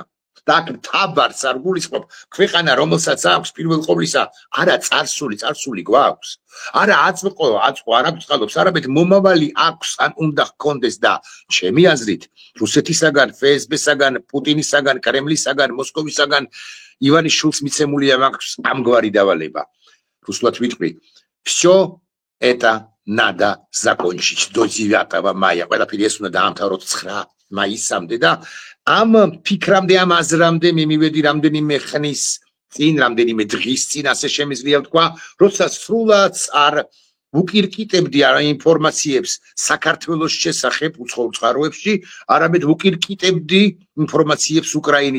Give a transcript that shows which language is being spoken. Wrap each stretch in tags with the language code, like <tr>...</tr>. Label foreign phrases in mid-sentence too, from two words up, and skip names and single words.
<ka>და აქ თაბარს არ გულისხმობ, ქვეყანა, რომელსაც აქვს პირველ ყოვლისა, არა წარსული გვაქვს, არა აწმყო არ აგვწყალობს, არამედ მომავალი აქვს, ან უნდა ჰქონდეს და ჩემი აზრით, რუსეთისაგან, FSB-საგან, პუტინისაგან, კრემლისაგან, მოსკოვისაგან ივანიშვილს მიცემული აქვს ამგვარი დავალება. რუსულად ვიტყვი,</ka> <ru>всё это надо закончить до 9 мая.</ru> <ka>ყველაფერი ეს უნდა დაამთავროთ 9 მაისამდე და ამ ფიქრამდე, ამ აზრამდე მე მივედი რამდენიმე ხნის წინ, რამდენიმე დღის წინ, ასე შემიძლია ვთქვა, როცა სრულად არ ვუკირკიტებდი არა ინფორმაციებს საქართველოს შესახებ უცხოურ წყაროებში, არამედ ვუკირკიტებდი ინფორმაციებს უკრაინის</ka>